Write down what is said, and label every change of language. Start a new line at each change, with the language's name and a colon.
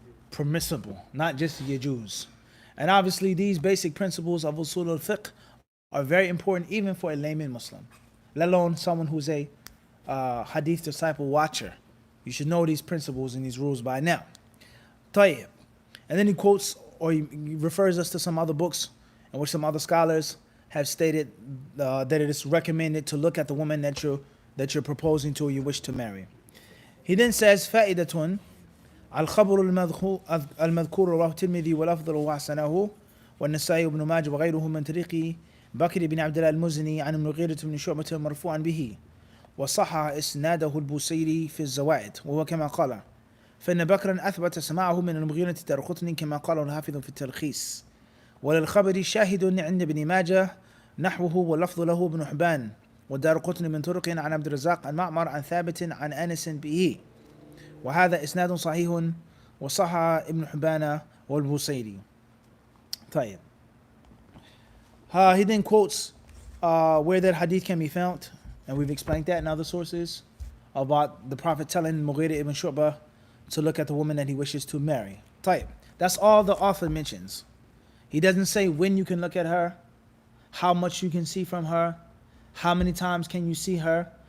English: Permissible, not just yajuz. And obviously these basic principles of usul al-fiqh are very important even for a layman Muslim, let alone someone who's a hadith disciple watcher. You should know these principles and these rules by now.
Arabic: طيب.
English: And then he quotes or he refers us to some other books in which some other scholars have stated that it is recommended to look at the woman that you're proposing to or you wish to marry. He then says,
Arabic: فائدة الخبر المذكور رواه الترمذي والأفضل وحسنه والنسائي وابن ماجه وغيره من طريق بكر بن عبد الله المزني عن المغيرة بن شعبة مرفوعا به وصح إسناده البوصيري في الزوائد وهو كما قال فإن بكرا أثبت سماعه من المغيرة الدارقطني كما قاله الحافظ في التلخيص وللخبر شاهد عند ابن ماجه نحوه واللفظ له ابن حبان والدارقطني من طرق عن عبد الرزاق عن معمر عن ثابت عن أنس به وهذا إسناد صحيح وصح ابن حبان والبوصيري. طيب.
English: He then quotes where that hadith can be found, and we've explained that in other sources about the Prophet telling Mughira ibn Shu'bah to look at the woman that he wishes to marry.
Arabic: طيب.
English: That's all the author mentions. He doesn't say when you can look at her, how much you can see from her, how many times can you see her.